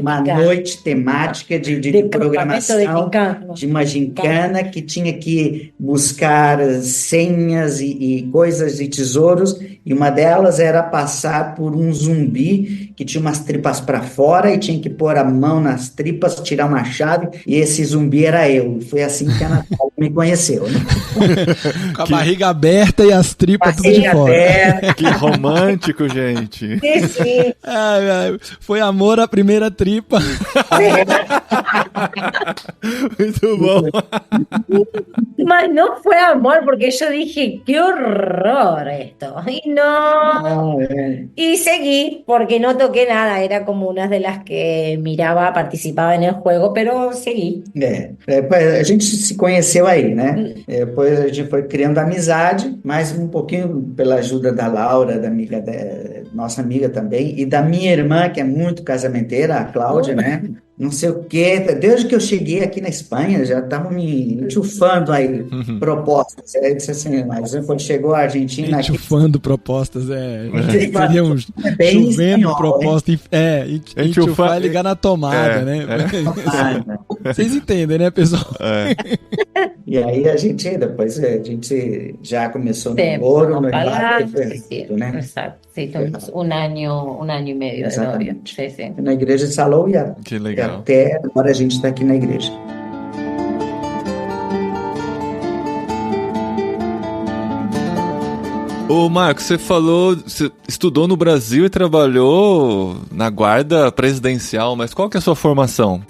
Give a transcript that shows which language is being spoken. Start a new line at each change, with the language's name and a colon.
Portuguese: uma noite temática de programação, de uma gincana que tinha que buscar senhas e coisas e tesouros, e uma delas era passar por um zumbi que tinha umas tripas para fora e tinha que pôr a mão nas tripas, tirar uma chave, e esse zumbi era eu. Foi assim que a Natália me conheceu, né? Com a barriga aberta e as tripas tudo de Barriga fora. aberta. Que romântico, gente.
Spanish: Sí.
Portuguese: Ai, foi amor à primeira tripa. Muito bom.
Spanish: Mas no fue amor, porque yo dije, qué horror esto. Y no. Y seguí, porque no toqué nada. Era como una de las que miraba, participaba en el juego, pero seguí.
Portuguese: A gente se conheceu aí, né? Depois a gente foi criando amizade, mas um pouquinho pela ajuda da Laura, nossa amiga também, e da minha irmã, que é muito casamenteira, a Cláudia, né? Não sei o quê. Desde que eu cheguei aqui na Espanha, já estavam me enxufando aí propostas. Aí eu disse assim, mas quando chegou a Argentina... Enxufando propostas, seria um bem chovendo espanhol, proposta. Enxufar e ligar na tomada, né? Vocês entendem, né, pessoal? E aí depois a gente já começou no namoro, no né?
Spanish: Exacto, sí, estuvimos un año y medio de novio. Sí, sí.
Portuguese: Na igreja de Salou Que legal. até agora a gente está aqui na igreja. Ô, Marcos, você estudou no Brasil e trabalhou na guarda presidencial, mas qual que é a sua formação?